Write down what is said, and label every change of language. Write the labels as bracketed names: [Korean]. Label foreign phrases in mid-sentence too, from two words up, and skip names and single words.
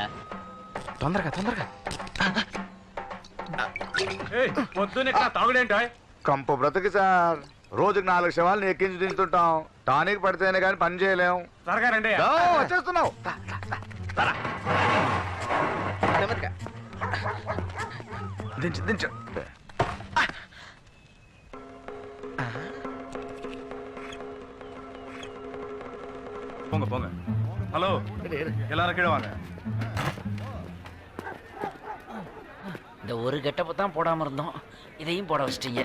[Telugu] తొందరగా తొందరగా. పొద్దున్న తాగుడేంటో కంపు బ్రతుకు సార్. రోజుకి 4 శవాలను ఎక్కించి దించుతుంటాం. టానిక్ పడితేనే కానీ పని చేయలేం. త్వరగా రండి. వచ్చేస్తున్నావు. దించు దించు. [Tamil] போங்க போங்க. ஹலோ, எல்லாரும் கீழே வாங்க. இந்த ஒரு கெட்டப்ப தான் போடாம இருந்தோம், இதையும் போட வச்சிட்டீங்க.